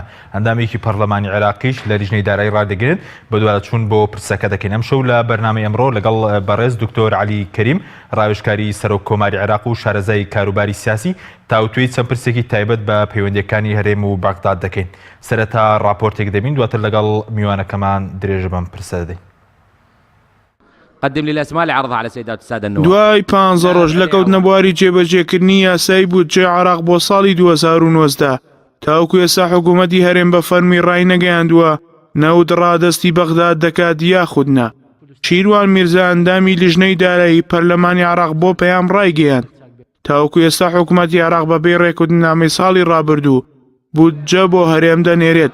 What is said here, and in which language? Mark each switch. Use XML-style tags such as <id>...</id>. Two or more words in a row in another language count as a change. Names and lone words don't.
<ckb>ئەندامێکی پەرلەمانی عێراقیش لە لیژنەی دارایی ڕادەگرن بە دوایە چوون بۆ پرسەکە دەکەین. ئەم شەو لە بەرنامەی ئەمڕۆ لەگەڵ بەڕێز دکتۆر عەلی کەریم ڕاوێژکاری سەرۆک کۆماری عێراق و شارەزای کاروباری سیاسی تاوتوێی چەند پرسێکی تایبەت بە پەیوەندیەکانی هەرێم و بەغداد دەکەین. سەرەتا راپۆرتێک دەبین دواتر لەگەڵ میوانەکەمان درێژ بەم پرسە دەدەین.</ckb> <ar>قدم لي الاسماء لعرضها على سيدات الساده النواب.</ar> <ckb>دوای 15 ڕۆژ لە کەوتنە بواری جێبەجێکردنی یاسای بودجێ عێراق بۆ ساڵی 2019 تاوەکو ئێستا حکوومەتی هەرێم بە فەرمی ڕای نەگەیاندووە نەوت ڕادەستی بەغداد دەکات یاخودنا. شیروان میرزا ئەندامی لیژنەی دارایی پەرلەمانی عێراق بۆ پەیام ڕایگەیاند تاوەکو ئێستا حکوومەتی عێراق بەبێ ڕێکوتنامەی ساڵی ڕابردوو بودجە بۆ هەرێم دەنێرێت.</ckb>